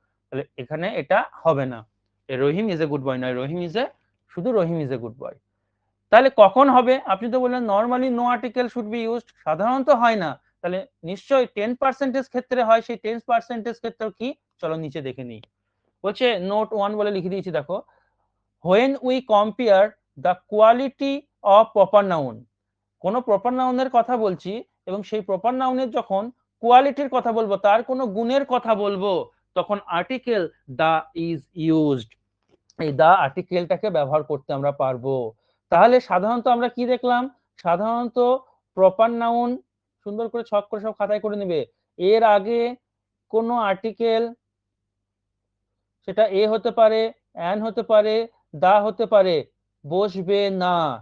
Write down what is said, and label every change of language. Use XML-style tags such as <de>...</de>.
<bn>তাহলে এখানে এটা হবে না,</bn> <en>Rahim is a good boy</en> <bn>নয়, রহিম ইজ এ, শুধু রহিম ইজ এ গুড বয়। তাহলে কখন হবে, আপনি তো বললেন normally</bn> <en>no article should be used,</en> <bn>সাধারণত হয় না, তাহলে নিশ্চয়ই 10% ক্ষেত্রে হয়, সেই 10% ক্ষেত্রে কি, চলো নিচে দেখে নিই। বলছে নোট 1 বলে লিখে দিয়েছি, দেখো,</bn> <en>when we compare the quality of proper noun,</en> <bn>কোনো প্রপার নাউনের কথা বলছি এবং সেই প্রপার নাউনের যখন কোয়ালিটির কথা বলবো, তার কোনো গুণের কথা বলবো, তখন</bn> <en>article the is used,</en> <bn>এই দা আর্টিকেলটাকে ব্যবহার করতে আমরা পারবো। তাহলে সাধারণত আমরা কি দেখলাম, সাধারণত প্রপার নাউন, সুন্দর করে ছক করে সব খাতায় করে নেবে, এর আগে কোনো আর্টিকেল, সেটা এ হতে পারে, অ্যান হতে পারে, দা হতে পারে, বসবে না।</bn>